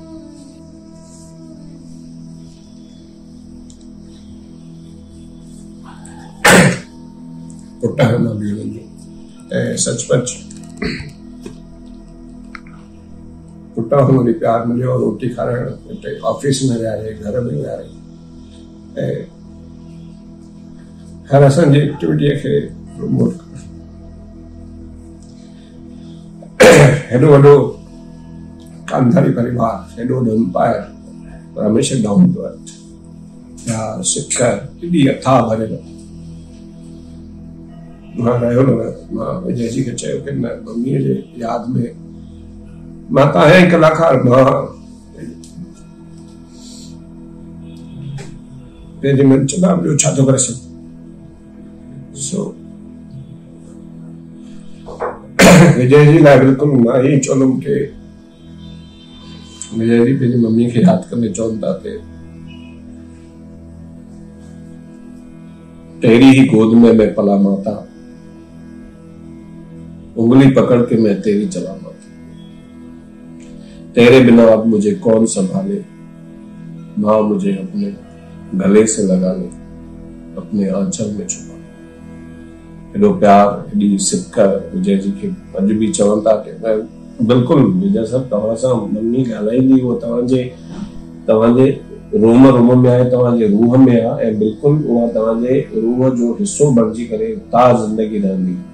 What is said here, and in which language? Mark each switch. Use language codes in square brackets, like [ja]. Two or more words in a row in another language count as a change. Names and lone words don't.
[sd] पुट मां बि वञो ऐं सचपच पुट वरी प्यार मिलियो, रोटी खाराइण, हिते ऑफिस में विहारे, घर में विहारे, ऐं हर असांजी एक्टिविटीअ खे प्रमोट करणु। हेॾो वॾो कांधारी परिवार, हेॾो वॾो एम्पायर, पर हमेशह [en] down to earth, [sd] या सिक एॾी अथाह भरियल। मां रहियो न, मां विजय जी खे चयो कि न, मम्मीअ जे यादि में मां त आहियां कलाकार, मां पंहिंजे मन चवंदा ॿियो छा थो करे सघां। सो विजय जी लाइ बिल्कुलु मां ईअं चवंदुमि कि विजय जी पंहिंजी मम्मीअ खे यादि कंदे चवनि था कि [hi] तेरी ही गोद में मैं पला माता, उंगली पकड़ के मैं तेरी चला माता, तेरे बिना अब मुझे कौन संभाले, माँ मुझे अपने गले से लगा ले, अपने आंचल में छुपा। [sd] एॾो प्यार, एॾी सिक विजय जी खे अॼु बि चवनि था कि बिल्कुलु विजय साहब तव्हां सां मम्मी ॻाल्हाईंदी, उहो तव्हांजे रूम में आहे, तव्हांजे रूह में आहे, ऐं बिल्कुलु उहा तव्हांजे रूह जो हिसो बणिजी करे ता ज़िंदगी रहंदी।